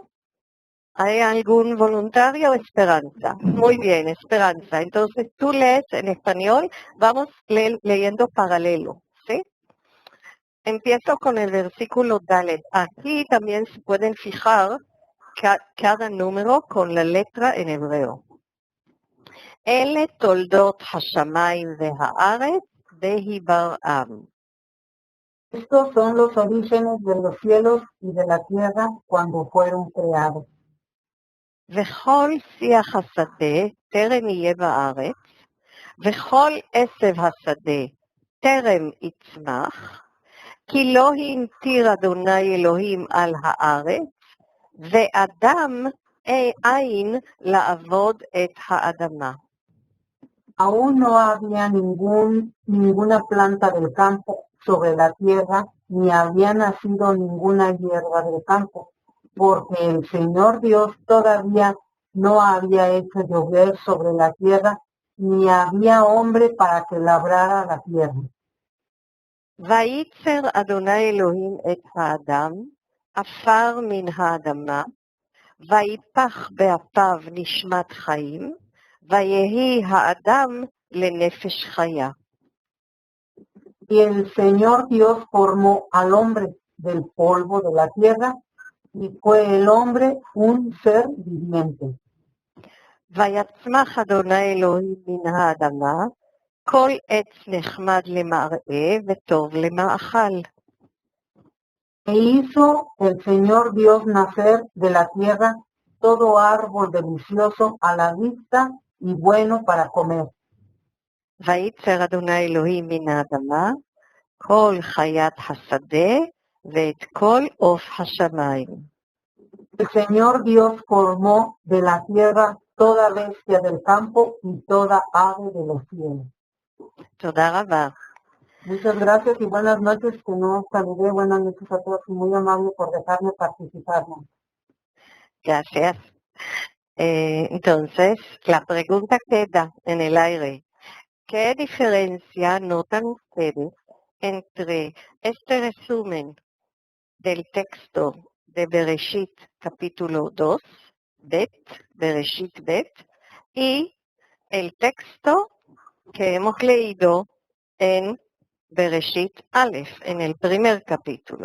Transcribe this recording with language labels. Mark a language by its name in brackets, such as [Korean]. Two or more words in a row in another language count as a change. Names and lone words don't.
[Spanish] ¿Hay algún voluntario? Esperanza. Muy bien, Esperanza. Entonces tú lees en español, vamos leyendo paralelo, ¿sí? Empiezo con el versículo Dalet. Aquí también se pueden fijar cada número con la letra en hebreo. [Hebrew] אלה תולדות השמיים והארץ בהיברעם. [Spanish] Estos son los orígenes de los cielos y de la tierra cuando fueron creados. [Hebrew] וכל שיח השדה טרם יהיה בארץ, וכל עשב השדה טרם יצמח, כי לא המטיר אדוני אלוהים על הארץ, ואדם אין לעבוד את האדמה. [Spanish] Aún no había ninguna planta del campo sobre la tierra, ni había nacido ninguna hierba del campo, porque el Señor Dios todavía no había hecho llover sobre la tierra, ni había hombre para que labrara la tierra. [Hebrew] וייצר אדוני אלוהים את האדם, עפר מן האדמה, ויפח באפיו נשמת חיים, ויהי האדם לנפש חיה. [Spanish] Y el Señor Dios formó al hombre del polvo de la tierra, y fue el hombre un ser viviente. [Hebrew] ויצמח אדוני אלוהים מן האדמה, כל עץ נחמד למראה וטוב למאכל. [Spanish] E hizo el Señor Dios nacer de la tierra todo árbol delicioso a la vista y bueno para comer. [Hebrew] וייצר אדוני אלוהים מן האדמה, כל חיית השדה ואת כל עוף השמיים. [Spanish] El Señor Dios formó de la tierra toda bestia del campo y toda ave de los cielos. [Hebrew] תודה רבה. [Spanish] Muchas gracias y buenas noches, que no saludé. Buenas noches a todos y muy amable por dejarme participar. Gracias. Entonces, la pregunta queda en el aire. ¿Qué diferencia notan ustedes entre este resumen del texto de Bereshit capítulo 2, Bet, Bereshit Bet, y el texto que hemos leído en Bereshit Aleph, en el primer capítulo?